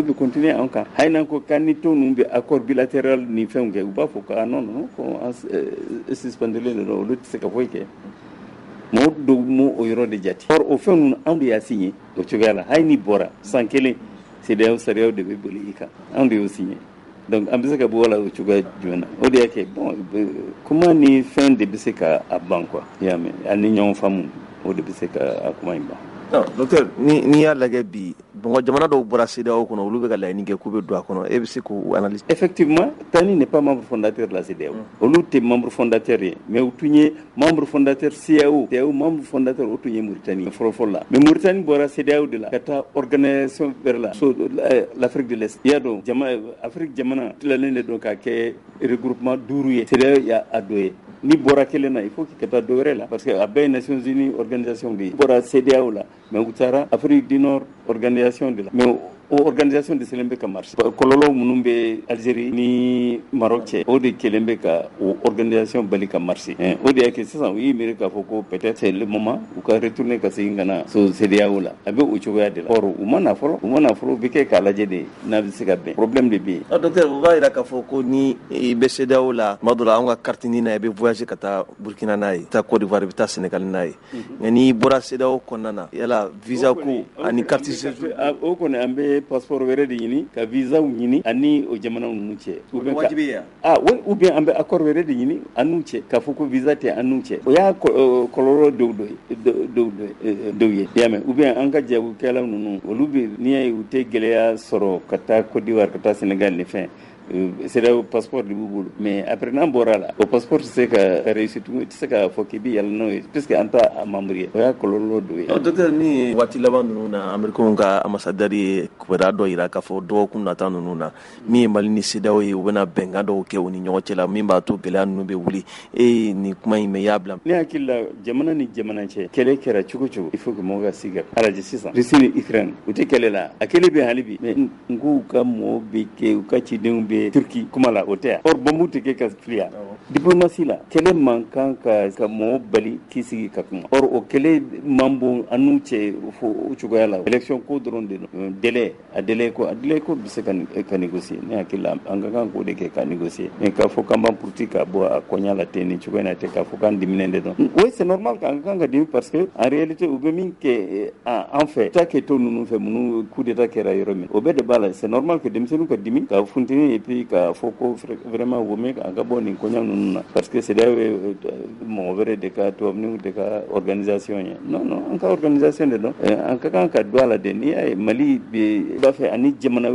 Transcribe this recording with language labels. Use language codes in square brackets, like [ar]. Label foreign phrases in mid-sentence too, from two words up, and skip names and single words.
[bm] bɛ continuer anw kan hali n'an ko k'an ni tɔn ninnu bɛ [fr] accord bilatéral [bm] ni fɛnw kɛ u b'a fɔ ko non ko an suspendelen de don olu tɛ se ka foyi kɛ mɔgɔw dɔw m'o o yɔrɔ de jate or o fɛn ninnu anw de y'a signé o cogoya la hali ni bɔra san kelen CEDEAO sariyaw de bɛ boli i kan anw de y'o signé donc an bɛ se ka bɔ o la o cogoya jumɛn na o de y'a kɛ bon kuma ni fɛn de bɛ se ka a ban quoi i y'a mɛn ani ɲɔgɔn faamu o de bɛ se ka a kuma in ban. docteur ni y'a lajɛ bi jamana dɔw bɔra CEDEAO kɔnɔ olu bɛ ka laɲini kɛ k'u bɛ don a kɔnɔ e bɛ se k'o analyse. [fr] effectivement Tani n'est pas membre fondateur de la CEDEAO [bm] olu tɛ [fr] membre fondateur [bm] ye mais u tun ye [fr] membre fondateur [bm] CEDEAO [fr] membre fondateur [bm] o tun ye Mauritanie fɔlɔ la mais Mauritanie bɔra CEDEAO de la ka taa organisation wɛrɛ la so l'Afrique [fr] de l'Est [bm] i y'a dɔn Afrique jamana tilalen de don ka kɛ regroupement 5 ye CEDEAO y'a dɔ ye ni bɔra kelen na [fr] il faut que [bm] ka taa dɔ wɛrɛ la parce que a bɛɛ ye Nations Unies organisation de ye bɔra CEDEAO la mais u taara Afrique du Nord organisation de la mais o organisation de selen bɛ ka marché kɔlɔlɔ minnu bɛ Algérie ni Maroc cɛ o de kelen bɛ ka o organisation bali ka marché o de y'a kɛ sisan u y'i miiri k'a fɔ ko [fr] peut-être c'est le moment [bm] u ka retourner ka segin ka na so CEDEAO la a bɛ o cogoya de la or u ma na fɔlɔ u bɛ kɛ k'a lajɛ de n'a bɛ se ka bɛn problème de bɛ yen. docteur o b'a jira k'a fɔ ko ni i bɛ CEDEAO la tuma dɔ la an ka carte ni na i bɛ voyager ka taa Burkina n'a ye taa Côte d'Ivoire i bɛ taa Sénégal n'a ye nka n'i bɔra CEDEAO kɔnɔna na yala visa ko ani [fr] carte séjour [bm] o kɔni an bɛ passeport wɛrɛ de ɲini ka visa ɲini ani o jamana ninnu cɛ [fr] ou bien [bm] an bɛ accord wɛrɛ de ɲini an n'u cɛ k'a fɔ ko visa tɛ an n'u cɛ o y'a kɔlɔlɔ dɔw ye i y'a mɛn [fr] ou bien [bm] an ka jagokɛlaw ninnu olu bɛ n'i y'a ye u tɛ gɛlɛya sɔrɔ ka taa Côte d'Ivoire ka taa Sénégal ni fɛn [fr] c'est le passeport [bm] de b'u bolo [fr] mais après [bm] n'an bɔra la o passeport tɛ se ka réussir tugun i tɛ se k'a fɔ k'i bɛ yɛlɛ n'o ye puisque an t'a membre ye o y'a kɔlɔlɔ dɔ ye. docteur ni waati laban ninnu na américains ka ambassadeur ye kubada dɔ yira k'a fɔ dɔgɔkun nata ninnu na min ye Mali ni CEDEAO ye u bɛna bɛnkan dɔw kɛ u ni ɲɔgɔn cɛ la min b'a to gɛlɛya ninnu bɛ wuli nin kuma in mɛ y'a bila. ne hakili la jamana ni jamana cɛ kɛlɛ kɛra cogo o cogo [fr] il faut que [bm] mɔgɔw ka sigi ka araji sisan Russie ni Ukraine u tɛ kɛlɛ la a kɛlɛ bɛ hali bi mais n k'u ka mɔgɔw bɛ kɛ u ka cidenw bɛ Turki kuma la o tɛ yan or bombu tɛ kɛ ka filiya diplomatie la kɛlɛ man kan ka mɔgɔw bali k'i sigi ka kuma or o kɛlɛ man bon an n'u cɛ fo o cogoya la élection ko dɔrɔn de don délai ko bɛ se ka négocier ne hakili la an ka kan k'o de kɛ ka négocier mais k'a fɔ k'an b'an puruti ka bɔ a kɔɲa la ten nin cogoya in na tɛ k'a fɔ k'an diminen de don [fr] oui c'est normal [bm] k'an kan ka dimi [fr] parce que en réalité [bm] u bɛ min kɛ an fɛ ta kɛ to ninnu fɛ minnu [fr] coup d'état [bm] kɛra yɔrɔ min o bɛɛ de b'a la [fr] c'est normal que [bm] denmisɛnninw ka dimi ka funteni [fr] et puis [bm] ka fɔ ko vraiment o mɛ an ka bɔ nin kɔɲa ninnu na [fr] parce que [bm] CEDEAO ye mɔgɔ wɛrɛ de ka tubabuninw de ka organisation ye non an ka organisation de don an ka kan ka don a la de n'i y'a ye Mali bɛ b'a fɛ ani jamana